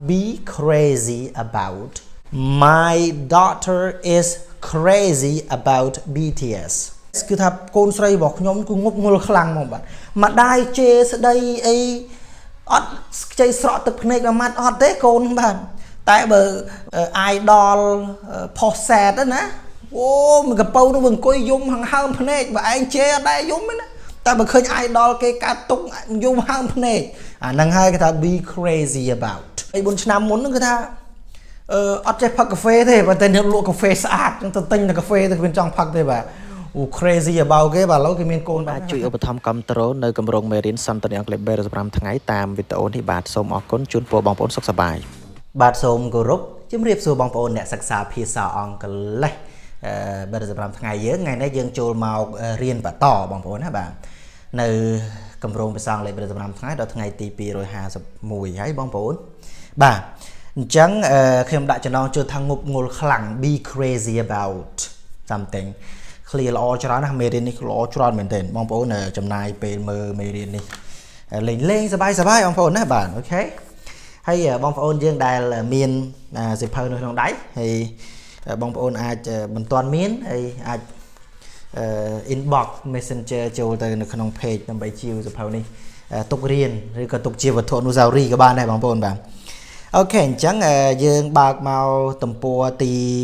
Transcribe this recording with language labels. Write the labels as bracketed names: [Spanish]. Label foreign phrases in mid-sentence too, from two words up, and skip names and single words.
[English] be crazy about my daughter is crazy about BTS [Khmer] គឺថាកូនស្រីរបស់ខ្ញុំគឺងប់ងល់ខ្លាំងមកបាទម្ដាយជេរស្ដីអីអត់ខ្ចីស្រក់ទឹកភ្នែកមួយម៉ាត់អត់ទេកូនបាទតែបើ idol ផុសសែតណាអូមួយកប៉ៅនោះអង្គុយយំហើមភ្នែកបើឯងជេរអត់ដែរយំទេណាតែបើឃើញ idol គេកាត់ទុកយំហើម ភ្នែកអាហ្នឹងហើយគេថា [English] be crazy about [Khmer] ហើយ4ឆ្នាំមុនហ្នឹងគឺថាអត់ចេះផឹកកាហ្វេទេប៉ុន្តែអ្នកលក់កាហ្វេស្អាតទៅទិញតែកាហ្វេទៅគ្មានចង់ផឹកទេបាទអូ [English] crazy about [Khmer] គេបាទឥឡូវគេមានកូនបាទជួយឧបត្ថម្ភគាំទ្រនៅគម្រោងមេរៀនសន្តា នអង់គ្លេស35ថ្ងៃតាមវីដេអូនេះបាទសូមអរគុណជូនពរបងប្អូនសុខសប្បាយបាទសូមគោរពជំរាបសួរបងប្អូនអ្នកសិក្សាភាសាអង់គ្លេស35ថ្ងៃយើងថ្ងៃនេះយើង ចូលមករៀនបន្តបងប្អូនណាបាទនៅគម្រោងភាសាអង់គ្លេស35ថ្ងៃដល់ថ្ងៃទី251ហើយបងប្អូនបាទអញ្ចឹងខ្ញុំដាក់ចំណងជើងថា ងប់ងល់ខ្លាំង [English] be crazy about something clear [Khmer] ល្អច្រើនណាស់មេរៀននេះល្អច្រើនមែនទែនបងប្អូនចំណាយពេលមើ លមេរៀននេះលេងសប្បាយបងប្អូនណាបាទអូខេហើយបងប្អូនយើងដែលមានសៀវភៅនៅក្នុងដៃហើយបងប្អូនអាចមិនទាន់មានហើយអាច [English] inbox messenger [Khmer] ចូលទៅនៅក្នុង page ដើម្បីជាវសៀវភៅនេះទុករៀនឬក៏ទុកជាវត្ថុអនុស្សាវរីយ៍ក៏បានដែរបងប្អូនបាទអូខេអញ្ចឹងយើងបើកមកទំព័រទី